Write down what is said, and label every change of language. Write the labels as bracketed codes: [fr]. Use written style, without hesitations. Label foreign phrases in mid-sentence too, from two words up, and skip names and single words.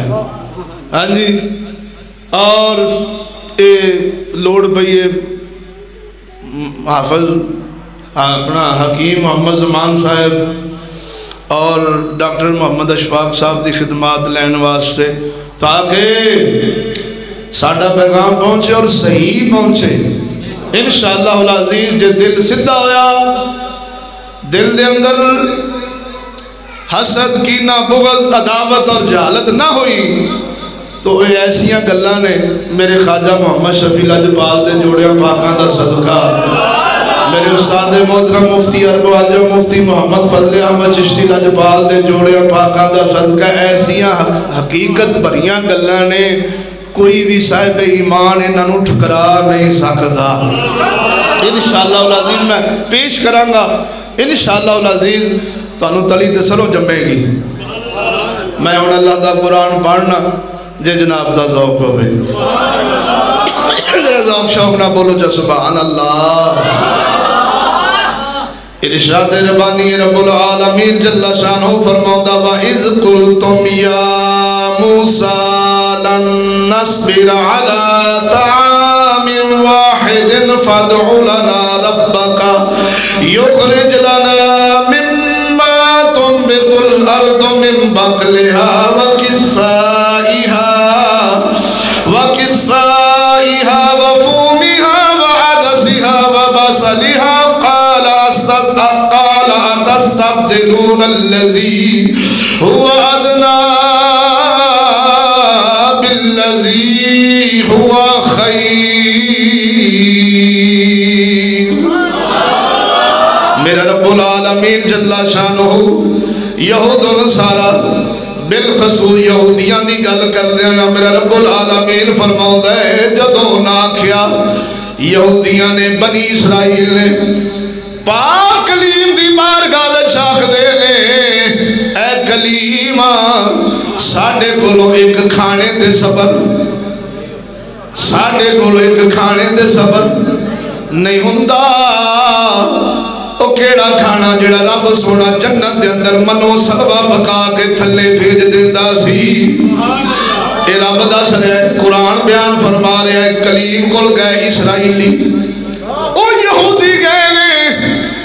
[pa] ہاں جی، اور اے لوڑ پئی حافظ اپنا حکیم محمد زمان صاحب اور ڈاکٹر محمد اشفاق صاحب دی خدمات لین واسطے، تاکہ ساڈا پیغام پہنچے اور صحیح پہنچے [ar] انشاءاللہ العزیز۔ [pa] جے دل سدھا ہویا، دل دے اندر حسد، کینہ، بغض، عداوت اور جہالت نہ ہوئی، تو یہ ایسیاں گلاں نے میرے خواجہ محمد شفیع لاجپال دے جوڑیاں پاکاں دا صدقہ، میرے استاد محترم مفتی عرب و عجم مفتی محمد فضل احمد چشتی لاجپال دے جوڑیاں پاکاں دا صدقہ، ایسیاں حقیقت بھریاں گلاں نے، کوئی بھی صاحب ایمان انہوں ٹھکرا نہیں سکتا۔ [ar] انشاءاللہ العزیز [pa] میں پیش کروں گا، [ar] انشاءاللہ العزیز [pa] تانوں تلی تے سروں جمے گی۔ میں ہن اللہ دا قرآن پڑھنا جے جناب دا ذوق ہوئے، ذرا ذوق شوق نہ بولو جا [ar] سبحان اللہ۔ [pa] ارشاد ربانی رب العالمین جل شانہ فرماتا [ar] وَإِذْ قُلْتُمْ يَا مُوسَىٰ لَن نَّصْبِرَ عَلَىٰ طَعَامٍ وَاحِدٍ فَادْعُ لَنَا رَبَّكَ يُخْرِجْ لَنَا مِمَّا تُنبِتُ الْأَرْضُ مِن بَقْلِهَا وَقِثَّائِهَا وَفُومِهَا وَعَدَسِهَا وَبَصَلِهَا قال أتستبدلون الذي هو أدنى بالذي هو خير۔ [pa] میرا [ar] رب العالمین جل شانہ [pa] یہود و نصارہ بالخصوص یہودیاں دی گل کر دیا، میرا [ar] رب العالمین [pa] فرماؤں ہے جدوں نہ کیا یہودیاں نے بنی اسرائیل نے پاک کلیم دی بارگاہ وچ آکھ دے نے اے کلیم ساڈے کولوں ایک کھانے تے صبر، ساڈے کولوں ایک کھانے تے صبر نہیں ہوندا۔ او کیڑا کھانا جڑا رب سونا جنت دے اندر منو سلوا پکا کے تھلے بھیج دیندا سی، اے رب دس رہا ہے، قرآن بیان فرما رہا ہے، کلیم کول گئے اسرائیلی، او یہودی گئے نے